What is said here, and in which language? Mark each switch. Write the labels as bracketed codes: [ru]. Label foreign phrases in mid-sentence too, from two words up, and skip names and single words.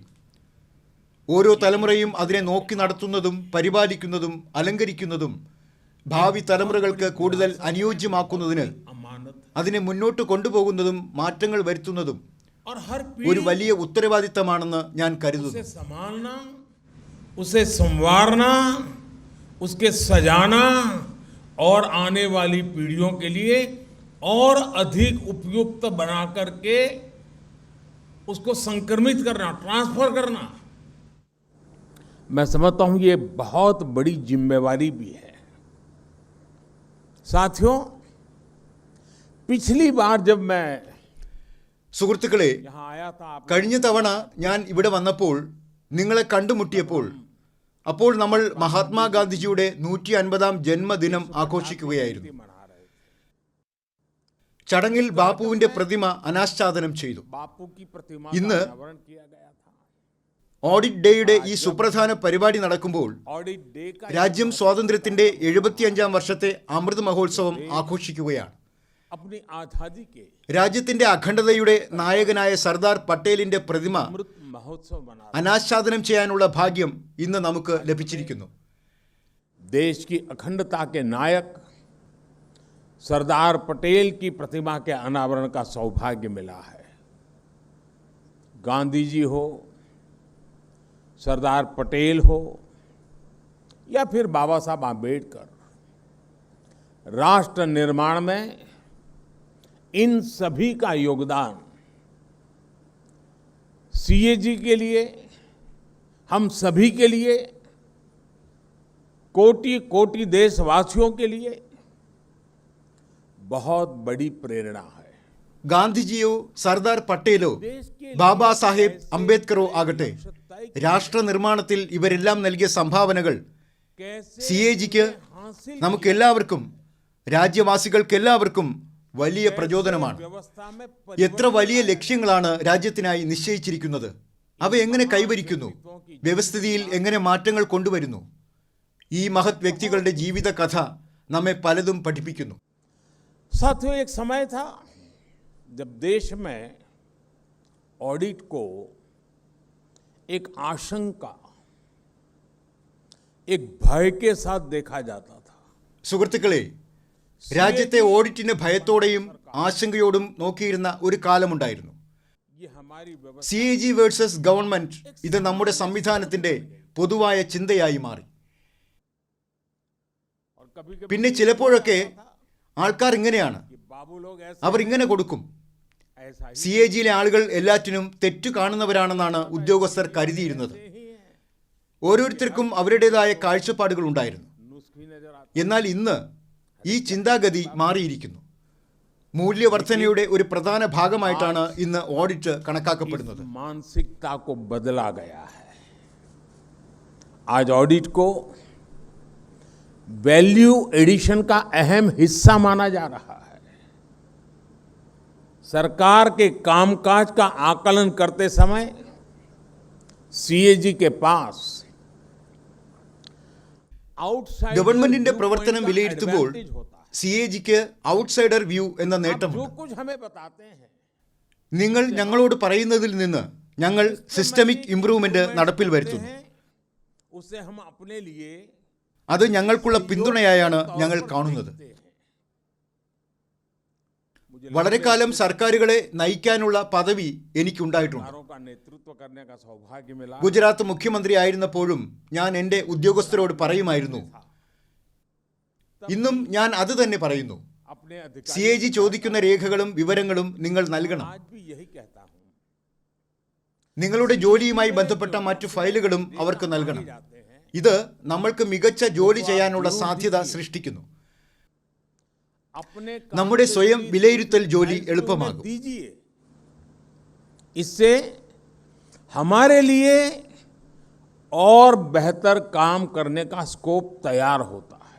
[ml] ഓരോ തലമുറയും അതിനെ നോക്കി നടത്തുന്നതും പരിപാലിക്കുന്നതും അലങ്കരിക്കുന്നതും ഭാവി തലമുറകൾക്ക് കൂടുതൽ അനുയോജ്യമാക്കുന്നതിന്, അതിനെ മുന്നോട്ട് കൊണ്ടുപോകുന്നതും മാറ്റങ്ങൾ വരുത്തുന്നതും ഒരു വലിയ ഉത്തരവാദിത്തമാണെന്ന് ഞാൻ കരുതുന്നു. [hi] उसे संवारना, उसके सजाना और आने वाली पीढ़ियों के लिए और अधिक उपयुक्त बना करके उसको संक्रमित करना, ट्रांसफर करना, मैं समझता हूं ये बहुत बड़ी जिम्मेवारी भी है. साथियों, पिछली बार जब मैं [ml] സുഹൃത്തുക്കളെ, കഴിഞ്ഞ തവണ ഞാൻ ഇവിടെ വന്നപ്പോൾ, നിങ്ങളെ കണ്ടുമുട്ടിയപ്പോൾ, അപ്പോൾ നമ്മൾ മഹാത്മാഗാന്ധിജിയുടെ 150ാം ജന്മദിനം ആഘോഷിക്കുകയായിരുന്നു. ചടങ്ങിൽ ബാപ്പുവിന്റെ പ്രതിമ അനാച്ഛാദനം ചെയ്തു. ഇന്ന് ഓഡിറ്റ് ഡേയുടെ ഈ സുപ്രധാന പരിപാടി നടക്കുമ്പോൾ രാജ്യം സ്വാതന്ത്ര്യത്തിന്റെ 75ാം വർഷത്തെ അമൃത് മഹോത്സവം ആഘോഷിക്കുകയാണ്. രാജ്യത്തിന്റെ അഖണ്ഡതയുടെ നായകനായ സർദാർ പട്ടേലിന്റെ പ്രതിമ അനാച്ഛാദനം ചെയ്യാനുള്ള ഭാഗ്യം ഇന്ന് നമുക്ക് ലഭിച്ചിരിക്കുന്നു. [hi] देश की अखंडता के नायक सरदार पटेल की प्रतिमा के अनावरण का सौभाग्य मिला है. गांधी जी हो, सरदार पटेल हो या फिर बाबा साहब आम्बेडकर, राष्ट्र निर्माण में इन सभी का योगदान CAG के लिए, हम सभी के लिए, कोटि कोटि देशवासियों के लिए बहुत बड़ी प्रेरणा है. [ml] ഗാന്ധിജിയോ സർദാർ പട്ടേലോ ബാബാ സാഹേബ് അംബേദ്കറോ ആകട്ടെ, രാഷ്ട്ര നിർമ്മാണത്തിൽ ഇവരെല്ലാം നൽകിയ സംഭാവനകൾ CAGക്ക്, നമുക്കെല്ലാവർക്കും, രാജ്യവാസികൾക്കെല്ലാവർക്കും വലിയ പ്രചോദനമാണ്. [hi] व्यवस्था में [ml] എത്ര വലിയ ലക്ഷ്യങ്ങളാണ് രാജ്യത്തിനായി നിശ്ചയിച്ചിരിക്കുന്നത്. അവ എങ്ങനെ കൈവരിക്കുന്നു, വ്യവസ്ഥിതിയിൽ എങ്ങനെ മാറ്റങ്ങൾ കൊണ്ടുവരുന്നു. ഈ മഹത് വ്യക്തികളുടെ ജീവിത കഥ നമ്മെ പലതും പഠിപ്പിക്കുന്നു. [hi] साथियों, एक समय था जब देश में ऑडिट को एक आशंका, एक भय के साथ देखा जाता था. [ml] സുഹൃത്തുക്കളെ, രാജ്യത്തെ ഓഡിറ്റിനെ ഭയത്തോടെയും ആശങ്കയോടും നോക്കിയിരുന്ന ഒരു കാലമുണ്ടായിരുന്നു. [hi] ये हमारी व्यवस्था [ml] CAG [en] versus government [ml] ഇത് നമ്മുടെ സംവിധാനത്തിന്റെ പൊതുവായ ചിന്തയായി മാറി. [hi] और कभी [ml] പിന്നെ ചിലപ്പോഴൊക്കെ ആൾക്കാർ ഇങ്ങനെയാണ്, [hi] कि बाबू लोग [ml] അവർ ഇങ്ങനെ കൊടുക്കും. [hi] ऐसा ही [ml] CAGയിലെ ആളുകൾ എല്ലാറ്റിനും തെറ്റു കാണുന്നവരാണെന്നാണ് ഉദ്യോഗസ്ഥർ കരുതിയിരുന്നത്. ഓരോരുത്തർക്കും അവരുടേതായ കാഴ്ചപ്പാടുകൾ ഉണ്ടായിരുന്നു. [hi] नुस्खी नजर आती. [ml] എന്നാൽ ഇന്ന് ഈ ചിന്താഗതി മാറിയിരിക്കുന്നു. മൂല്യവർദ്ധനയുടെ ഒരു പ്രധാന ഭാഗമായിട്ടാണ് ഇന്ന് ഓഡിറ്റ് കണക്കാക്കപ്പെടുന്നത്. [hi] मानसिकता को बदला गया है. आज ऑडिट को [en] value addition [hi] का अहम हिस्सा माना जा रहा है. सरकार के कामकाज का आकलन करते समय CAG के पास आउटसाइड [ml] ഗവൺമെന്റിന്റെ പ്രവർത്തനം വിലയിരുത്തുമ്പോൾ CAGക്ക് [en] outsider view [ml] എന്ന [hi] जो [ml] നേട്ടമുണ്ട്. [hi] कुछ हमें बताते हैं [ml] നിങ്ങൾ ഞങ്ങളോട് പറയുന്നതിൽ നിന്ന് ഞങ്ങൾ [en] systemic improvement [ml] നടപ്പിൽ വരുത്തുന്നു. [hi] उसे हम अपने लिए [ml] അത് ഞങ്ങൾക്കുള്ള പിന്തുണയായാണ് ഞങ്ങൾ കാണുന്നത്. വളരെ കാലം സർക്കാരുകളെ നയിക്കാനുള്ള പദവി എനിക്കുണ്ടായിട്ടുണ്ട്. [hi] सरकारों का नेतृत्व करने का सौभाग्य मिला. [ml] ഗുജറാത്ത് മുഖ്യമന്ത്രി ആയിരുന്നപ്പോഴും ഞാൻ എൻ്റെ ഉദ്യോഗസ്ഥരോട് പറയുമായിരുന്നു, ഇന്നും ഞാൻ അത് തന്നെ പറയുന്നു, [hi] अपने अधिकार [ml] CAG ചോദിക്കുന്ന രേഖകളും വിവരങ്ങളും നിങ്ങൾ നൽകണം. [hi] आज भी यही कहता हूं. [ml] നിങ്ങളുടെ ജോലിയുമായി ബന്ധപ്പെട്ട മറ്റു ഫയലുകളും അവർക്ക് നൽകണം. [hi] जाते हैं [ml] ഇത് നമ്മൾക്ക് മികച്ച ജോലി ചെയ്യാനുള്ള സാധ്യത സൃഷ്ടിക്കുന്നു. [hi] अपने [ml] നമ്മുടെ സ്വയം വിലയിരുത്തൽ ജോലി എളുപ്പമാകും. [hi] दीजिए. इससे हमारे लिए और बेहतर काम करने का स्कोप तैयार होता है.